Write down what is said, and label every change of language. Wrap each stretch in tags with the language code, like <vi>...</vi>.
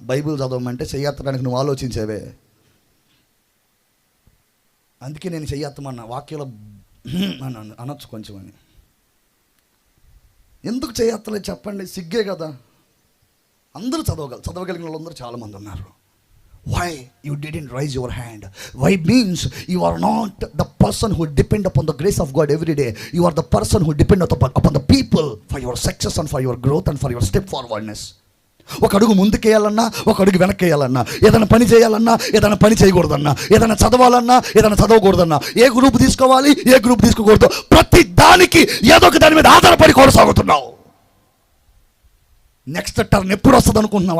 <te>Bible చదవమంటే చెయ్యెత్తడానికి నువ్వు ఆలోచించేవే. అందుకే నేను చెయ్యెత్తమన్నా, వాక్యంలో అనొచ్చు కొంచెం అని. ఎందుకు చేయత్తలేదు చెప్పండి? సిగ్గే కదా. అందరూ చదవగలిగిన వాళ్ళందరూ చాలామంది ఉన్నారు.</te> <en>Why you didn't raise your hand? Why means you are not the person who depend upon the grace of God every day. You are the person who depend upon the people for your success and for your growth and for your step forwardness.</en> <te>ఒక అడుగు ముందుకేయాలన్నా, ఒక అడుగు వెనక్కేయాలన్నా, ఏదైనా పని చేయాలన్నా, ఏదైనా పని చేయకూడదన్నా, ఏదైనా చదవాలన్నా, ఏదైనా చదవకూడదన్నా, ఏ గ్రూప్ తీసుకోవాలి, ఏ గ్రూప్ తీసుకోకూడదు, ప్రతి దానికి ఏదో ఒక దాని మీద ఆధారపడి కొనసాగుతున్నావు. నెక్స్ట్ టర్న్ ఎప్పుడు వస్తుంది అనుకుంటున్నావు?</te>